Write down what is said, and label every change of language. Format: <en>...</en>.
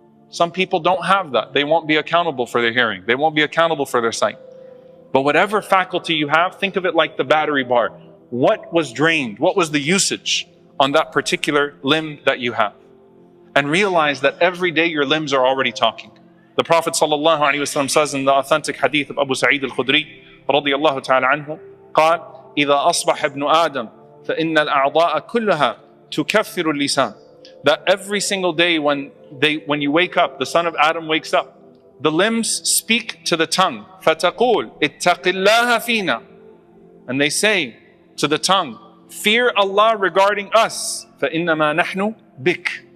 <en>Some people don't have that. They won't be accountable for their hearing. They won't be accountable for their sight. But whatever faculty you have, think of it like the battery bar. What was drained? What was the usage on that particular limb that you have? And realize that every day your limbs are already talking. The Prophet ﷺ says in the authentic hadith of Abu Sa'id al-Khudri</en> <ar>رضي الله تعالى عنه قال إذا أصبح ابن آدم فإن الأعضاء كلها تكفر اللسان.</ar> <en>That every single day when you wake up, the son of Adam wakes up, the limbs speak to the tongue.</en> <ar>فَتَقُولْ اتَّقِ اللَّهَ فِينَا.</ar> <en>And they say to the tongue, fear Allah regarding us.</en> <ar>فَإِنَّمَا نَحْنُ بِكْ.</ar>